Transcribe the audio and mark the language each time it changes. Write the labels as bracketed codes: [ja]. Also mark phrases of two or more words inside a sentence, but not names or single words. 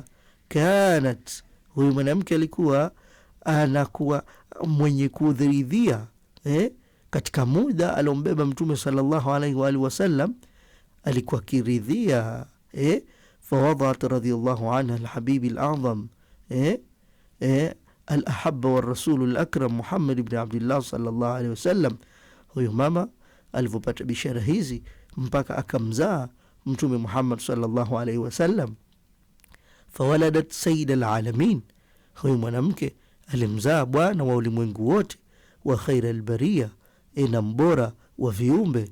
[sw] Kanat, huyu mwanamke alikuwa anakuwa mwenye kudhiridhia katika muda alombeba Mtume [ar] صلى الله عليه وعلى آله وسلم, [sw] alikuwa kiridhia. [ar] فوضعت رضي الله عنها الحبيب الأعظم الأحب والرسول الأكرم محمد بن عبد الله صلى الله عليه وسلم. [sw] huyu mama alivyopata bishara hizi mpaka akamzaa Mtume Muhammad [ar] صلى الله عليه وسلم. فولدت سيد العالمين, [sw] huyu mwanamke alimzaa bwana wa ulimwengu wote, [ar] وخير البرية, [sw] na mbora wa viumbe.